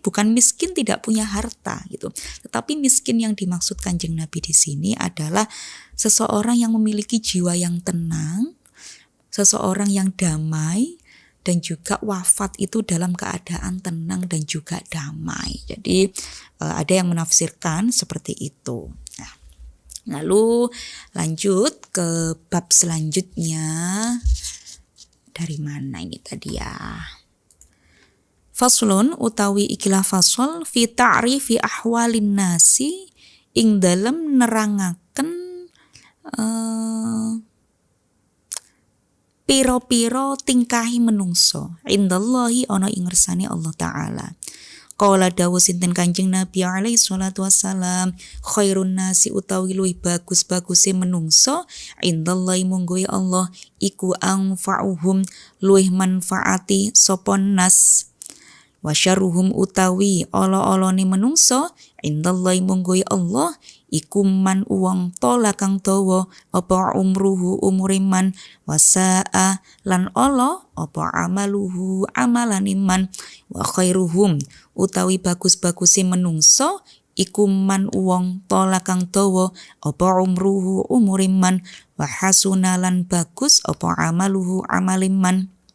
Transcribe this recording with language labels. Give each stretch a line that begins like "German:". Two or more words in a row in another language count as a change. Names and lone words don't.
Indonesian: Bukan miskin tidak punya harta gitu, tetapi miskin yang dimaksud Kanjeng Nabi di sini adalah seseorang yang memiliki jiwa yang tenang, seseorang yang damai, dan juga wafat itu dalam keadaan tenang dan juga damai. Jadi ada yang menafsirkan seperti itu. Nah, lalu lanjut ke bab selanjutnya. Dari mana ini tadi ya?
Javanese: Faslun utawi ikilah fasol
Arabic: في تعريف أحوال الناس
Javanese: ing dalem nerangaken piro-piro tingkahi menungso indallahi ana ing ngersane Allah taala. Qala dawu sinten Kanjeng Nabi
Arabic: عليه الصلاة والسلام خير الناس
Javanese: utawi luwih bagus-baguse menungso indallahi munggo Allah iku anfa'uhum luwih manfaati sapa nas.
Arabic: وشرهم
Javanese: utawi ala-alane menungso indallahi munggo Allah iku man uwong tola kang dawa apa umruhu umure man wasaa lan ala apa amaluhu amalane man
Arabic: وخيرهم
Javanese: utawi bagus-baguse menungso iku man uwong tola kang dawa apa umruhu umure man
Arabic: وحسن
Javanese: lan bagus apa amaluhu amale man.